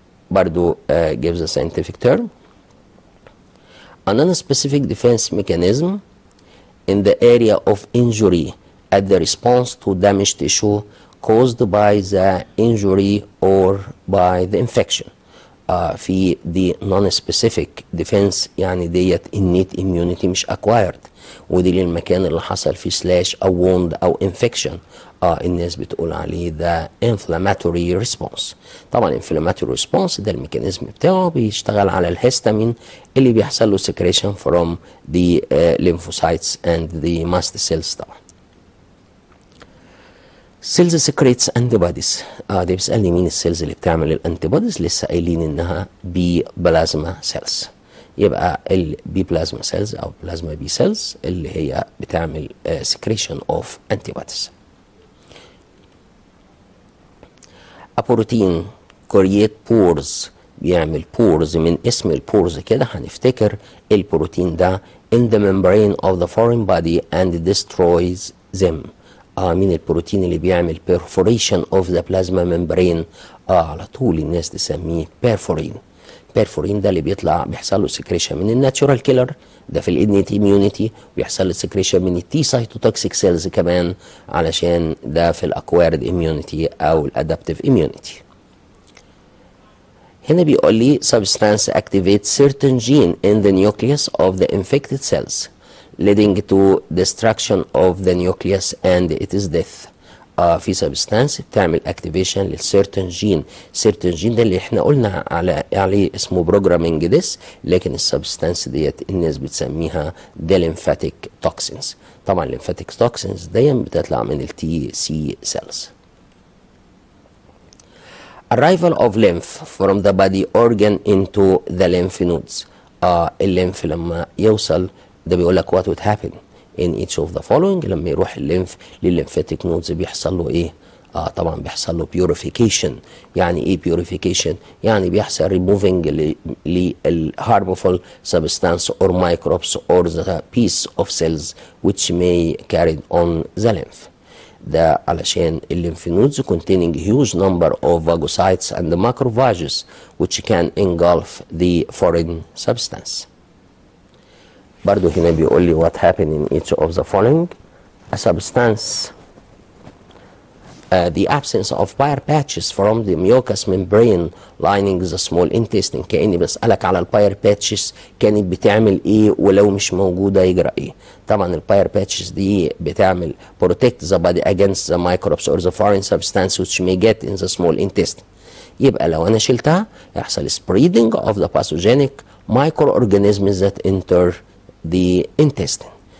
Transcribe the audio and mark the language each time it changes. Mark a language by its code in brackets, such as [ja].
[ar] برضو [en] gives a scientific term. A non-specific defense mechanism in the area of injury at the response to damaged tissue caused by the injury or by the infection. [ar] في دي non-specific defense، يعني ديت innate immunity مش acquired، ودي للمكان اللي حصل فيه سلاش أو wound أو infection. الناس بتقول عليه ده inflammatory response. طبعا inflammatory response ده الميكانيزم بتاعه بيشتغل على الهستامين اللي بيحصل له [en] secretion from the lymphocytes and the mast cells. طبعا cells secretes antibodies. [ar] دي بيسألني مين السيلز اللي بتعمل الانتيبوديز، لسه قايلين انها بي بلازما سيلز. يبقى البي بلازما سيلز او بلازما بي سيلز اللي هي بتعمل secretion of antibodies. [en] A protein create pores، [ar] بيعمل [en] pores، [ar] من اسم البورز كده هنفتكر البروتين ده [en] in the membrane of the foreign body and destroys them. [ar] مين البروتين اللي بيعمل [en] perforation of the plasma membrane؟ [ar] على طول الناس تسميه perforin. perforin ده اللي بيحصل له secretion من الناتشورال كيلر ده في الانيت immunity، بيحصل له secretion من التي سايتوتوكسيك سيلز كمان علشان ده في الاكويرد immunity او الادابتيف immunity. هنا بيقول لي [en] substance activates certain gene in the nucleus of the infected cells leading to destruction of the nucleus and its death. [ar] في سبستانس بتعمل اكتيفيشن للسيرتن جين. سيرتن جين ده اللي احنا قلنا عليه اسمه بروجرامينج ديس، لكن السبستانس ديت الناس بتسميها دي ليمفاتيك توكسينز. طبعا الليمفاتيك توكسينز دي بتطلع من التي سي سيلز. [en] Arrival of lymph from the body organ into the lymph nodes. [ar] الليمف لما يوصل ده بيقول لك [en] what would happen in each of the following. [ar] لما يروح الليمف للليمفاتيك نودز بيحصل له ايه؟ طبعا بيحصل له purification. يعني ايه [en] purification؟ [ar] يعني بيحصل [en] removing للharmful substance or microbes or the piece of cells which may carry on the lymph. [ar] ده علشان الليمف نودز [en] containing huge number of phagocytes and macrophages which can engulf the foreign substance. [ar] برضو هنا بيقول لي [en] what happened in each of the following. A substance the absence of Peyer's patches from the mucous membrane lining the small intestine. [ar] كأني بسألك على الباير باتشز كانت بتعمل ايه ولو مش موجودة يجرى ايه. طبعا الباير باتشز دي بتعمل [en] protect the body against the microbes or the foreign substance which may get in the small intestine. [ar] يبقى لو انا شلتها يحصل [en] spreading of the pathogenic microorganisms that enter the intestine.